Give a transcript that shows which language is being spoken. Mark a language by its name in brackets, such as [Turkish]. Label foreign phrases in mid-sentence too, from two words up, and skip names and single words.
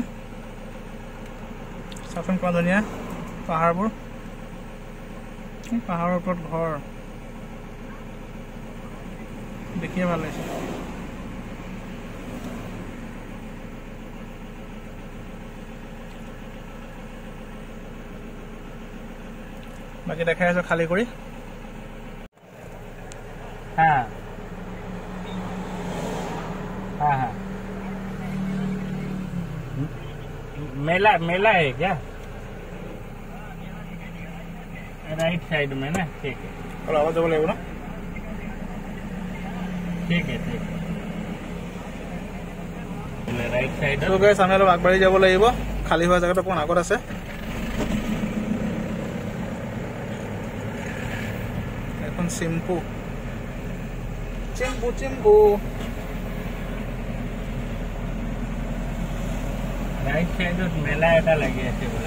[Assamese] চাওকচোন কিমান ধুনীয়া পাহাৰবোৰ, পাহাৰৰ ওপৰত ঘৰ, দেখিয়ে ভাল লাগিছে। বাকী দেখাই আছোঁ খালী কৰি। [Hindi] हाँ हाँ हाँ मेला मेला है क्या? [English] right side [Hindi] में ना, ठीक है। और आवाज बोले ना, ठीक है ठीक है। राइट साइड तो गाइस [Assamese] আমি অলপ আগবাঢ়ি যাব লাগিব, খালী হোৱা জায়গাটো কোন আগত আছে। এখন চিম্পু চিম্পু চিম্পু ৰাইট সাইডত মেলা এটা লাগি আছে বোলে।